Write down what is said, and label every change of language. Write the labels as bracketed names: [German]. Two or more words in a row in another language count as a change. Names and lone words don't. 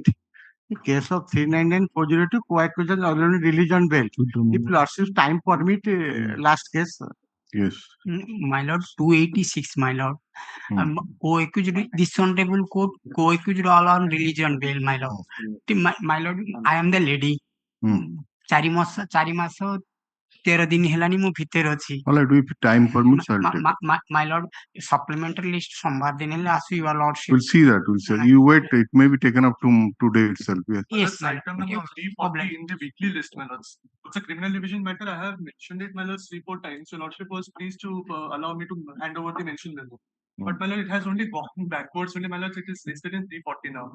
[English] In case of 399-402, co-accused already released on bail. If lordship's time permit, last case. Yes. My lord, 286, my lord. Co-accused, this honorable court, co-accused all on release on bail, my lord. My lord, I am the lady. [Odia] 4 ମାସ 13 ଦିନ ହେଲାନି ମୁଁ ଭିତରେ ଅଛି। [English] All right, if time permits, I'll take it. My lord, supplementary list [Odia] ସୋମବାର ଦିନ ହେଲେ ଆସୁ [English] your lordship. We'll see that. We'll see. You wait. It may be taken up today itself. Yes. Yes, Item number 340 in the weekly list, my lords. It's a criminal division matter. I have mentioned it, my lords, 3-4 times. Your lordship was pleased to allow me to hand over the mention memo. But my lord, it has only gone backwards. Only, my lords, it is listed in 340 now.